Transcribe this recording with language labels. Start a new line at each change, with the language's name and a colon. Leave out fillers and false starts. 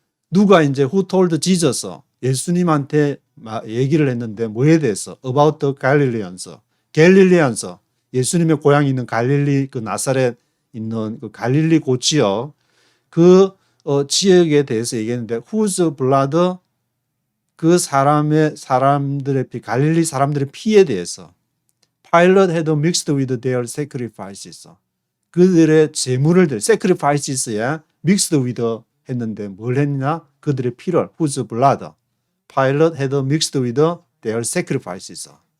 Korean: 누가 이제
English: Who told Jesus?
Korean: 예수님한테 얘기를 했는데 뭐에 대해서?
English: About the Galileans. 갤릴리안서.
Korean: 예수님의 고향이 있는 갈릴리 그 나사렛 있는 그 갈릴리 고지역 그 지역에 대해서 얘기했는데
English: whose blood
Korean: 그 사람들의 피, 갈릴리 사람들의 피에 대해서
English: Pilate had mixed with their sacrifices.
Korean: 그들의 제물을 sacrifices에
English: mixed with
Korean: 했는데 뭘 했냐? 그들의 피를
English: whose blood Pilate had mixed with their sacrifices.